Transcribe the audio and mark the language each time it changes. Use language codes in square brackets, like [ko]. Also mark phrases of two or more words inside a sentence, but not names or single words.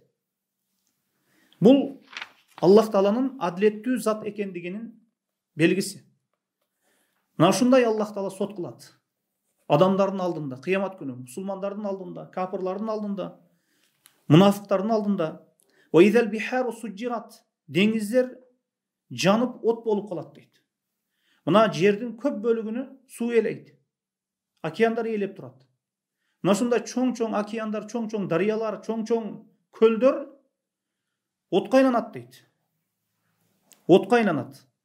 [ky] Бул Аллах Тааланын адилеттүү зат экендигинин белгиси. Мына ушундай Аллах Таала сот кылат. Адамдардын алдында, кыямат күнү, мусулмандардын алдында, кафирлардын алдында, мунафыктардын алдында. [ar] وإذا البحار سجرت. [ky] Деңиздер жанып от болуп калат дейт. Мына жердин көп бөлүгүнү суу ээлейт. Океандар ээлеп турат. Мына ушундай чоң-чоң океандар, чоң-чоң дарыялар, чоң-чоң көлдөр отко айланат дейт. Отко айланат.